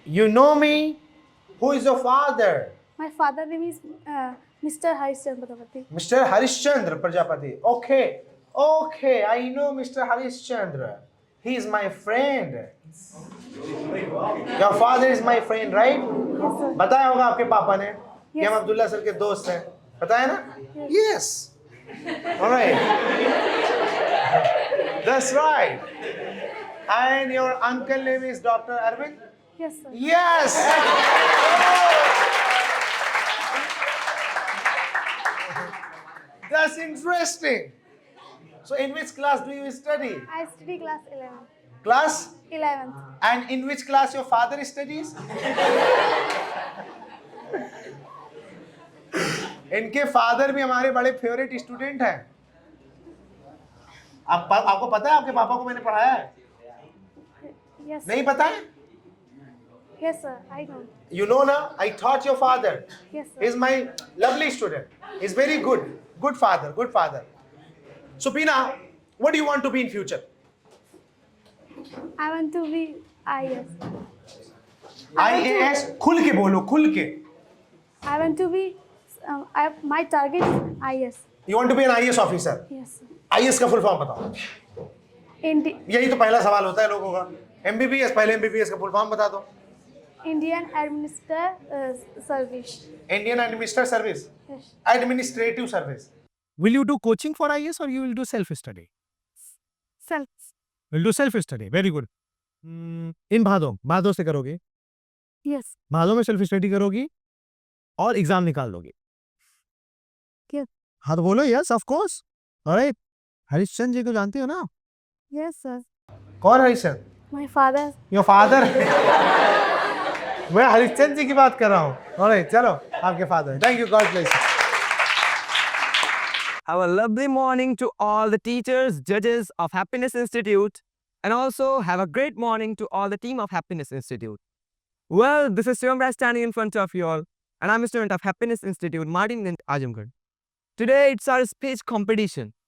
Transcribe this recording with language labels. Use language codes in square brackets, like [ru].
[en] You know me? Who is your father? My father name is Mr. Harishchandra Prajapati. Mr. Harishchandra Prajapati. Okay. Okay, I know Mr. Harishchandra. He is my friend. Your father is my friend, right? Yes, sir. [hi] बताया होगा आपके पापा ने कि [en] Yes. [hi] हम Abdullah sir के दोस्त हैं. बताया ना? [en] Yes. All right. That's right. And your uncle name is Dr. Arvind? Yes, sir. Yes. That's interesting. So in which class do you study? I study class 11. Class? 11th. And in which class your father studies? [hi] इनके father भी हमारे बड़े favourite student हैं. आपको पता है आपके पापा को मैंने पढ़ाया है? [en] Yes. [hi] नहीं पता है? [en] Yes, sir. I know. You know na? I taught your father. Yes, sir. He's my lovely student. He's very good. Good father. Good father. So Veena, what do you want to be in future? I want to be IAS. [hi] IAS. खुल के बोलो, खुल के. [en] I want to be. My target is IAS. You want to be an IAS officer. Yes, sir. [hi] IAS का full form बताओ. यही तो पहला सवाल होता है लोगों का. MBBS, पहले MBBS का फुल फॉर्म बता दो. [en] Indian Administrative Service. Indian Administrative Service. Yes. Administrative Service. Will you do coaching for IAS or you will do self-study? Self. Will do self-study. Very good. [hi] In भादो से करोगे. [en] Yes. [hi] भादो में self study करोगी और exam निकाल दोगी. [en] Yes. [hi] हाँ तो बोलो [en] Yes of course. Alright. [hi] Harishchandra ji को जानते हो ना? [en] Yes, sir. [hi] कौन Harishchandra? [en] My father. Your father. [hi] मैं हरिश्चंद्र जी की बात कर रहा हूँ. [en] alright, [hi] चलो आपके [en] Father. Thank you, God bless you. Have a lovely morning to all the teachers, judges of Happiness Institute, and also have a great morning to all the team of Happiness Institute. Well, this is Shivam Raj standing in front of you all. and I'm a student of Happiness Institute, Martin in Azamgarh. Today it's our speech competition.